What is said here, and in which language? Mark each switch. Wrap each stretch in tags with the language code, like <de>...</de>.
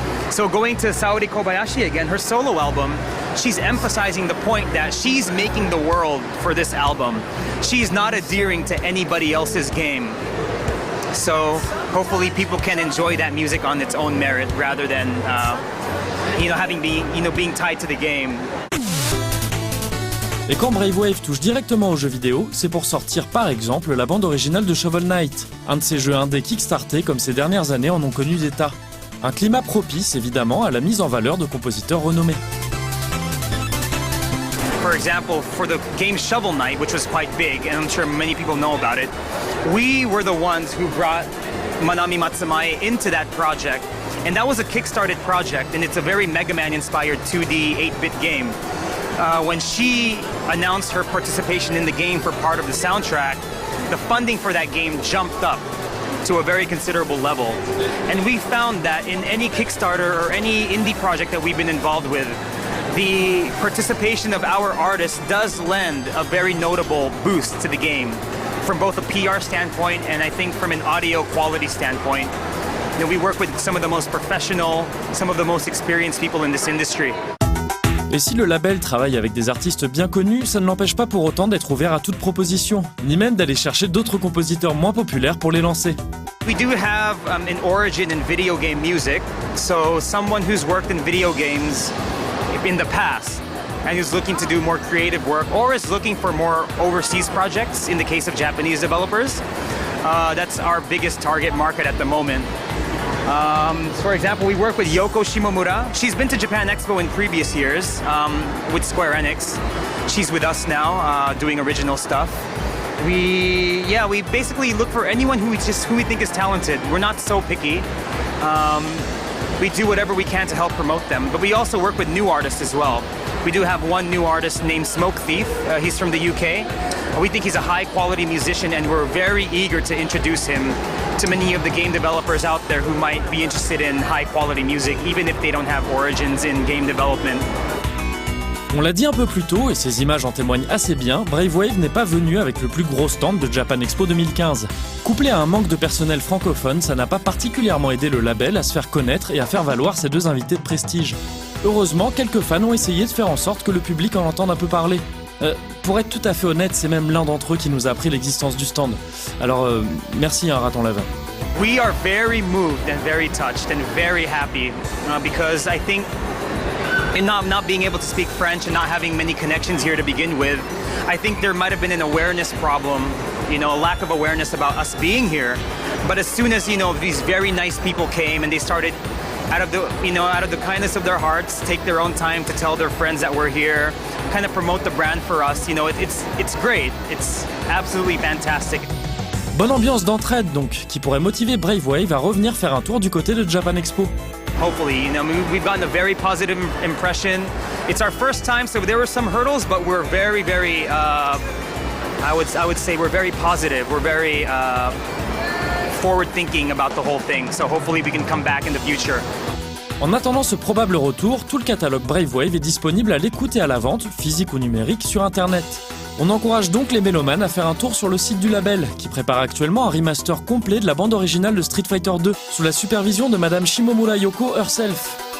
<en>So going to Saori Kobayashi again, her solo album, she's emphasizing the point that she's making the world for this album. She's not adhering to anybody else's game. So hopefully people can enjoy that music on its own merit rather than being tied to the game.</en> <fr>Et quand Brave Wave touche directement aux jeux vidéo, c'est pour sortir par exemple la bande originale de Shovel Knight, un de ces jeux indés kickstartés comme ces dernières années en ont connu des tas. Un climat propice évidemment à la mise en valeur de compositeurs renommés.</fr> <en>For example, for the game Shovel Knight, which was quite big, and I'm sure many people know about it, we were the ones who brought Manami Matsumae into that project. And that was a kickstarted project, and it's a very Mega Man-inspired 2D 8-bit game. When she announced her participation in the game for part of the soundtrack, the funding for that game jumped up to a very considerable level. And we found that in any Kickstarter or any indie project that we've been involved with, the participation of our artists does lend a very notable boost to the game from both a PR standpoint and I think from an audio quality standpoint. You know, we work with some of the most professional, some of the most experienced people in this industry.</en> <fr>Et si le label travaille avec des artistes bien connus, ça ne l'empêche pas pour autant d'être ouvert à toute proposition, ni même d'aller chercher d'autres compositeurs moins populaires pour les lancer.</fr> <en>We do have an origin in video game music, so someone who's worked in video games in the past and who's looking to do more creative work or is looking for more overseas projects in the case of Japanese developers. That's our biggest target market at the moment. For example, we work with Yoko Shimomura. She's been to Japan Expo in previous years with Square Enix. She's with us now doing original stuff. We basically look for anyone who we think is talented. We're not so picky. We do whatever we can to help promote them, but we also work with new artists as well. We do have one new artist named Smoke Thief. He's from the UK. We think he's a high-quality musician, and we're very eager to introduce him to many of the game developers out there who might be interested in high-quality music, even if they don't have origins in game development.</en> <fr>On l'a dit un peu plus tôt, et ces images en témoignent assez bien, Brave Wave n'est pas venu avec le plus gros stand de Japan Expo 2015. Couplé à un manque de personnel francophone, ça n'a pas particulièrement aidé le label à se faire connaître et à faire valoir ses deux invités de prestige. Heureusement, quelques fans ont essayé de faire en sorte que le public en entende un peu parler. Pour être tout à fait honnête, c'est même l'un d'entre eux qui nous a appris l'existence du stand. Alors, merci Raton Lavin.</fr> <en>We are very moved and very touched and very happy because I think in not being able to speak French and not having many connections here to begin with, I think there might have been an awareness problem, a lack of awareness about us being here. But as soon as, these very nice people came and they started out of the kindness of their hearts, take their own time to tell their friends that we're here, kind of promote the brand for us, it's great. It's absolutely fantastic.</en> <fr>Bonne ambiance d'entraide donc, qui pourrait motiver Brave Wave à revenir faire un tour du côté de Japan Expo.</fr> <en>Hopefully, we've gotten a very positive impression. It's our first time, so there were some hurdles, but we're very, very, I would say we're very positive. We're very forward thinking about the whole thing. So hopefully we can come back in the future.</en> <fr>En attendant ce probable retour, tout le catalogue Brave Wave est disponible à l'écoute et à la vente, physique ou numérique, sur Internet. On encourage donc les mélomanes à faire un tour sur le site du label, qui prépare actuellement un remaster complet de la bande originale de Street Fighter 2, sous la supervision de Madame Shimomura Yoko herself.</fr>